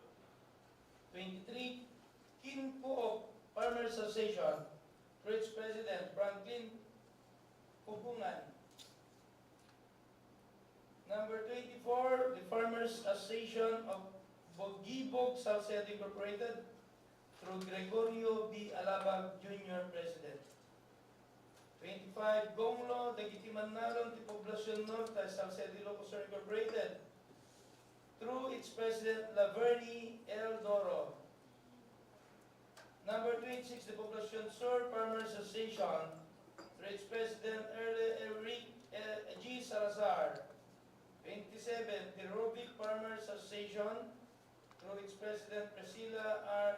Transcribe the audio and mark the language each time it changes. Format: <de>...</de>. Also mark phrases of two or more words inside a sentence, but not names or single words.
<en>23, Kinpo Farmers Association through its President Franklin Hubungan. Number 24, the Farmers Association of Bogibog Salcedo Incorporated through Gregorio B. Alabag Jr. President. 25, Gonglo, Dagitimanalon, Ti Poblacion Norte, Salcedo Ilocos Incorporated through its President Laverne L. Doro. Number 26, the Poblacion Sur Farmers Association through its President Eric G. Salazar. 27, the Robic Farmers Association through its President Priscilla R.</en>